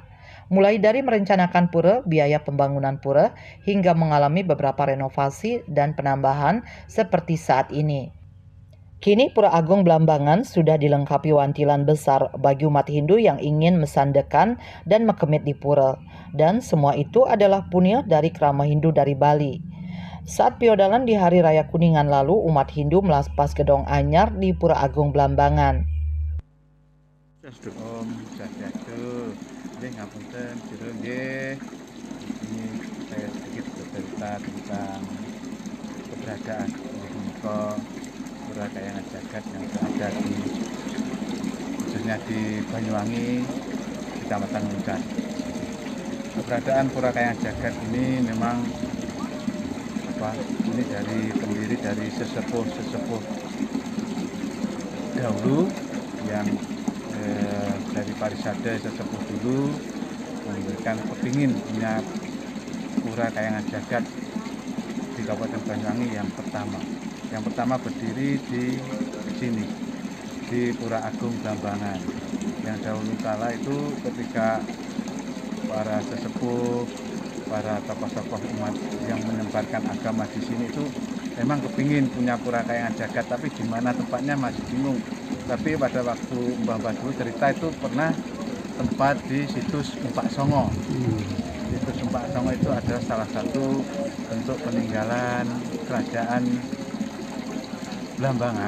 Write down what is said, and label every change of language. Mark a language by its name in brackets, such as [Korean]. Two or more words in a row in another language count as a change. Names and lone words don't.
[Indonesian] Mulai dari merencanakan pura, biaya pembangunan pura, hingga mengalami beberapa renovasi dan penambahan seperti saat ini. Kini Pura Agung Blambangan sudah dilengkapi wantilan besar bagi umat Hindu yang ingin mesandekan dan mekemit di pura. Dan semua itu adalah punya dari kerama Hindu dari Bali. Saat piodalan di Hari Raya Kuningan lalu, umat Hindu melepas gedong anyar di Pura Agung Blambangan. [Balinese] Om Swastiastu. [Javanese] Nggih ngapunten, jero nggih. [Indonesian] Ini saya sedikit bercerita tentang keberadaan punika pura kayangan jagat yang berada di khususnya di Banyuwangi, Kecamatan Muncar. Keberadaan pura kayangan jagat ini memang ini dari pendiri dari sesepuh dahulu yang dari Parisade sesepuh dulu memberikan kepingin punya pura kayangan jagat di Kabupaten Banyuwangi yang pertama. Yang pertama berdiri di sini, di Pura Agung Blambangan. Yang dahulu kala itu ketika para sesepuh, para tokoh-tokoh umat yang menyebarkan agama di sini itu memang kepingin punya pura kayangan jagat, tapi di mana tempatnya masih bingung. Tapi pada waktu Mbah dulu cerita itu pernah tempat di situs Empak Songo. Situs Empak Songo itu adalah salah satu bentuk peninggalan kerajaan Blambangan.